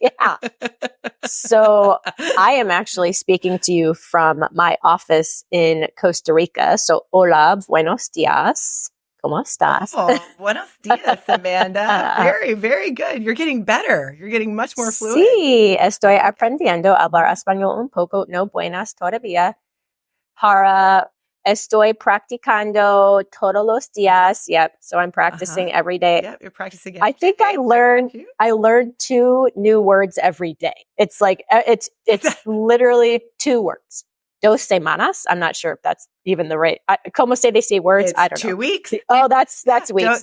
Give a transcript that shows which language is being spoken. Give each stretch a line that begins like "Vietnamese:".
English: Yeah. So I am actually speaking to you from my office in Costa Rica.
Spanish: So hola, buenos dias. ¿Cómo estás?
English: Oh,
Spanish: buenos dias,
English: Amanda. Very, very good. You're getting better. You're getting much more fluid.
Spanish: Sí, estoy aprendiendo a hablar español un poco, no buenas todavía. Estoy practicando todos los días.
English: Yep. So I'm practicing every day. Yep, you're practicing. I think I learned 2 new words every day. It's like, it's literally 2 words.
Spanish: 2 semanas.
English: I'm not sure if that's even the right.
Spanish: Como se dice
English: words? I don't know. 2 weeks. Oh, that's weeks.